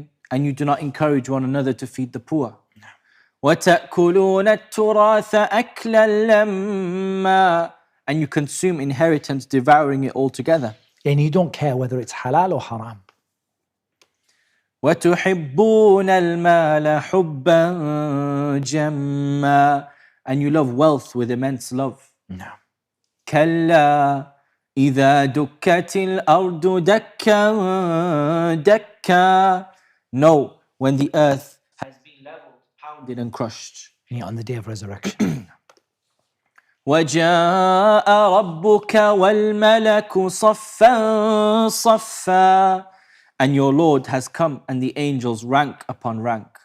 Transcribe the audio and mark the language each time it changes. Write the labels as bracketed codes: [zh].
[en] And you do not encourage one another to feed the poor. [ar] وتأكلون التراث أكلا لما. [en] And you consume inheritance, devouring it all together. And you don't care whether it's halal or haram. [ar] وتحبون المال حبا جما. [en] And you love wealth with immense love. No. [ar] كلا إذا دكت الأرض دكا دكا. [en] No, when the earth has been leveled, pounded and crushed. On the day of resurrection. [ar] وجاء ربك والملك صفا صفا. [en] And your Lord has come and the angels rank upon rank.